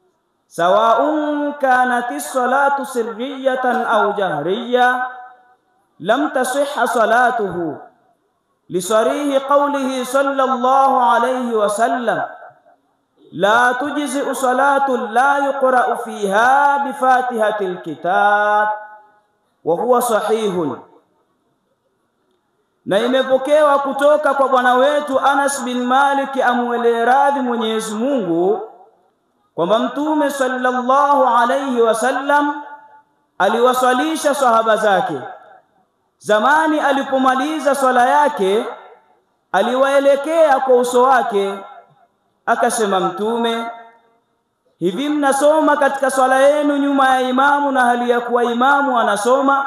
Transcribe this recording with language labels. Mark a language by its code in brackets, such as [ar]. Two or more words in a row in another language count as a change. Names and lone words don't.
[ar] سواء كانت الصلاة سرية أو جهرية، لم تصح صلاته لصريح قوله صلى الله عليه وسلم لا تجزئ صلاة لا يقرأ فيها بفاتحة الكتاب وهو صحيح. [sw] Na imepokewa kutoka kwa bwana wetu Anas bin Malik amwele radhi Mwenyezi Mungu kwamba Mtume [ar] صلى الله عليه وسلم [sw] aliwaswalisha sahaba zake. Zamani alipomaliza swala yake aliwaelekea kwa uso wake akasema Mtume, hivi mnasoma katika swala yenu nyuma ya imamu na hali ya kuwa imamu anasoma?